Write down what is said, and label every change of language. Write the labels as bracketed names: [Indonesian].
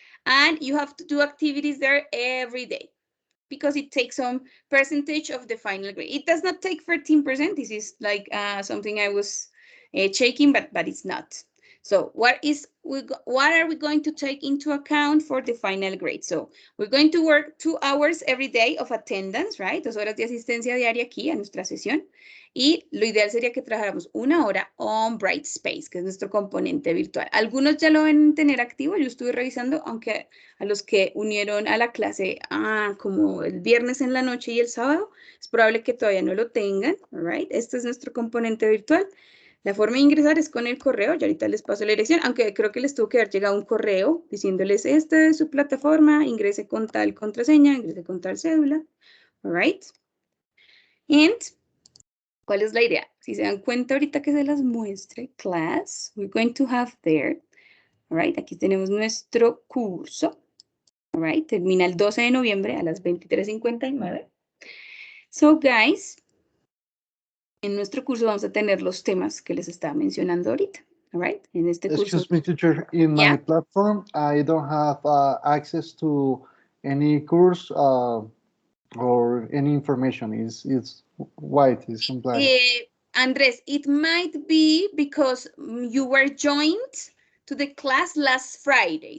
[English] And you have to do activities there every day, because it takes some percentage of the final grade. It does not take 13%. This is like something I was checking, but it's not. So what are we going to take into account for the final grade? So we're going to work 2 hours every day of attendance, right? [Spanish] 2 horas de asistencia diaria aquí a nuestra sesión. Y lo ideal sería que trabajáramos 1 hora on Brightspace, que es nuestro componente virtual. Algunos ya lo deben tener activo, yo estuve revisando, aunque a los que unieron a la clase como el viernes en la noche y el sábado, es probable que todavía no lo tengan, [English] right? [Spanish] Este es nuestro componente virtual. La forma de ingresar es con el correo, y ahorita les paso la dirección, aunque creo que les tuvo que haber llegado un correo diciéndoles, esta es su plataforma, ingrese con tal contraseña, ingrese con tal cédula, [English] all right? [Spanish] And ¿cuál es la idea? Si se dan cuenta ahorita que se las muestre, [English] class, we're going to have there, all right, [Spanish] aquí tenemos nuestro curso, all right, termina el 12 de noviembre a las 23:59. [English] So, guys, [Spanish] en nuestro curso vamos a tener los temas que les estaba mencionando ahorita, [English] all right, [Spanish] en este curso. [English] Excuse me, teacher, in my platform, I don't have access to any course or any information. It's white, it's compliant. Andres, it might be because you were joined to the class last Friday.